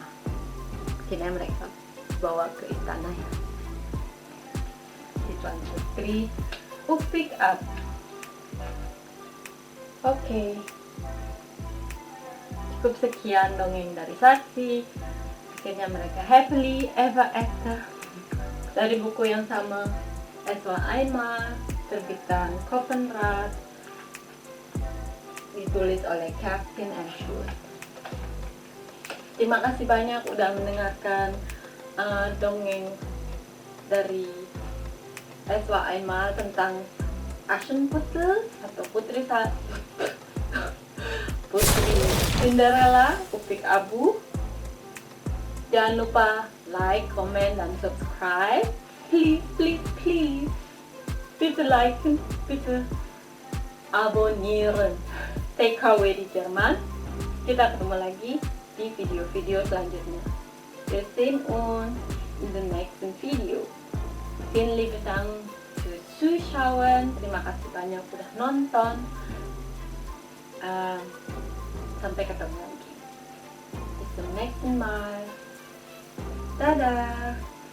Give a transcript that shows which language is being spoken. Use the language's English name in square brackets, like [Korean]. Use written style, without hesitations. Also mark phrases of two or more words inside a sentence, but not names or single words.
[Indonesian] Akhirnya mereka bawa ke istana ya. Si Tuan Putri Upik Abu. Oke. Cukup sekian dongeng dari Saksi. Akhirnya mereka [English] happily ever after. [Indonesian] Dari buku yang sama, Es war einmal, terbitan Koppenrad, ditulis oleh Kerstin Ashwood. Terima kasih banyak udah mendengarkan dongeng dari Es war einmal tentang Aschenputtel atau Putri Cinderella Upik Abu. Jangan lupa [English] like, comment, [Indonesian] dan subscribe. [English] Please, please, please. [German] Bitte liken, bitte abonnieren. [Indonesian] TKW di Jerman. Kita ketemu lagi di video-video selanjutnya. [German] Wir sehen uns [English] in the next video. [German] Vielen lieben Dank fürs Zuschauen. [Indonesian] Terima kasih banyak sudah nonton. Sampai ketemu lagi. [German] Bis zum nächsten Mal. Dadah.